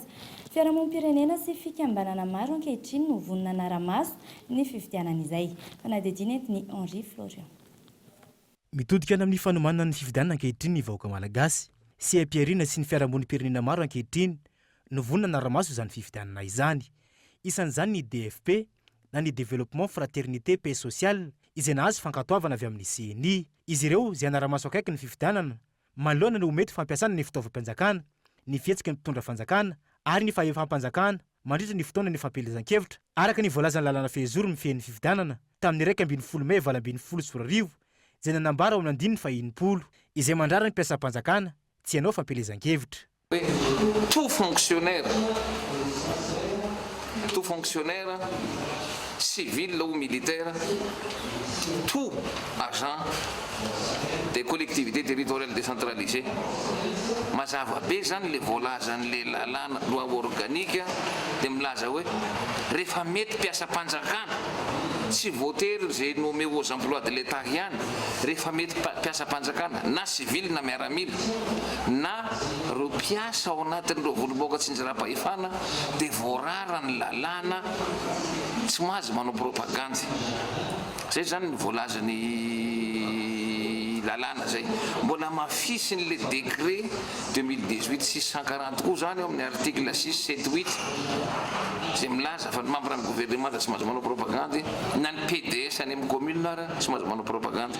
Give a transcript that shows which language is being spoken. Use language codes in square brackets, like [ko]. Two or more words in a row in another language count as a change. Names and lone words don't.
[mg] Fiarahamonim-pirenena sy fikambanana maro ankehitriny no vonona anara-maso ny fifidianana izay. Fanadidina entiny Henri Florian. Mitodika amin'ny fanomanana ny fifidianana ankehitriny ny vahoaka malagasy sy ampiarina sy ny fiarahamonim-pirenena maro ankehitriny no vonona anara-maso izany fifidianana izany. Isan'izany ny DFP na ny développement fraternité paix sociale izay nahazo fankatoavana avy amin'ny CNI. Izy ireo izay anara-maso akaiky ny fifidianana manoloana no mety fampiasana ny fitaovam-panjakana, ny fihetsiky ny mpitondra fanjakana ary ny fahefam-panjakana mandritra ny fotoana ny fampielezan-kevitra araka ny voalazany lalàna fehezoro mifehy ny fifidianana tamin'ny 1 May 2024 izay nanambara ao amin'ny 5 izay mandrara ny mpiasam-panjakana tsy hanao fampielezan-kevitra. [fr] Tout fonctionnaire civil ou militaire, tout agent des collectivités territoriales décentralisées [mg] mazava be zany le voalazan'le lalàna [fr] loi organique [mg] dia milaza hoe rehefa mety mpiasam-panjakana tsy voatery zay [fr] nommé aux emplois de l'état [mg] ihany, rehefa mety mpiasam-panjakana na civil na miaramila na ro mpiasa ao anatin'ireo voloboka tsy njara-pahefana dia voarara ny lalàna tsy mahazo manao propagandy. Zay zany ny voalazany lalàna zay mbola mafisiny [fr] le décret [mg] 2018-640 koa zany eo amin'ny article 678 zay milaza fa ny membre ny gouvernement da tsy mahazo manao propagande na ny PDS any amin'ny commune ara tsy mahazo manao propagande.